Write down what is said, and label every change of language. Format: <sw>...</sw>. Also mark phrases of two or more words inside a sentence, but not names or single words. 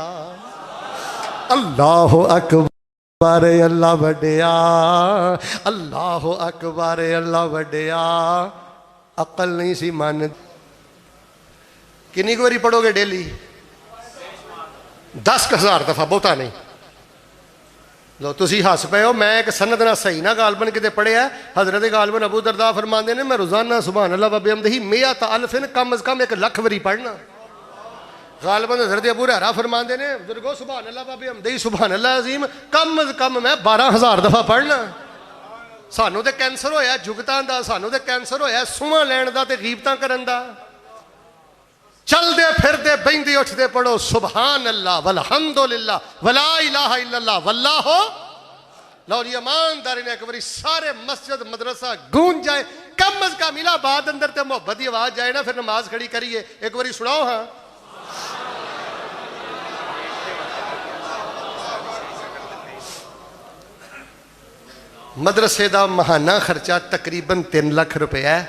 <ar>الله أكبر,</ar> <pa>اللہ وڈیا,</pa> <ar>الله أكبر,</ar> <pa>اللہ وڈیا، عقل نہیں سی من. کتنی باری پڑھو گے ڈیلی؟ 10,000 دفعہ، بہتا نہیں. لو تسی ہس پے ہو، میں اک سند نہ سہی نہ غالباً کتے پڑھیا. حضرت غالباً ابو درداء فرماتے نے، میں روزانہ</pa> <ar>سبحان الله وبحمده مائة ألف,</ar> <pa>کم از کم 1,00,000 باری پڑھنا. غالباً حضرت ابو ہریرہ فرماتے نے، بزرگو</pa> <ar>سبحان الله وبحمده سبحان الله العظيم</ar> <pa>کم از کم میں 12,000 دفعہ پڑھنا. سانوں تے کینسر ہویا جگتاں دا، سانوں تے کینسر ہویا سوہاں لین دا تے غیبتاں کرن دا. چلتے پھرتے بہتے اٹھتے پڑھو</pa> <ar>سبحان الله والحمد لله ولا إله إلا الله والله.</ar> <pa>لو جی ایمانداری نے اک باری سارے مسجد مدرسہ گونج جائے، کم از کم الہ آباد اندر تے محبت کی آواز جائے نا، فیر نماز کھڑی کریے. اک باری سناؤ ہاں.</pa> <ur>مدرسے کا ماہانہ خرچہ تقریباً 3 لاکھ روپیہ ہے.</ur>